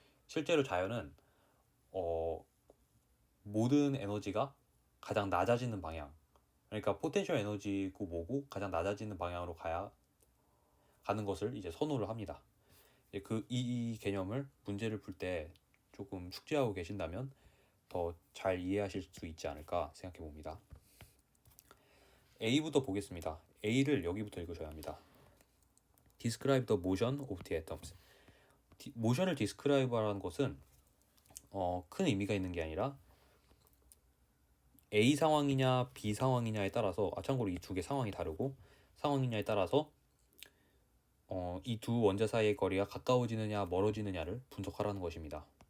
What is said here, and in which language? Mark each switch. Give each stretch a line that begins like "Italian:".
Korean: 실제로 자연은 모든 에너지가 가장 낮아지는 방향, 그러니까 포텐셜 에너지고 뭐고 가장 낮아지는 방향으로 가는 것을 이제 선호를 합니다. 이 개념을 문제를 풀 때 조금 숙지하고 계신다면 더 잘 이해하실 수 있지 않을까 생각해 봅니다. A부터 보겠습니다. A를 여기부터 읽으셔야 합니다.
English: Describe the motion of the atoms.
Korean: 모션을 describe하라는 것은 큰 의미가 있는 게 아니라 A 상황이냐 B 상황이냐에 따라서 참고로 이 두 개 상황이 다르고 상황이냐에 따라서 이 두 원자 사이의 거리가 가까워지느냐 멀어지느냐를 분석하라는 것입니다.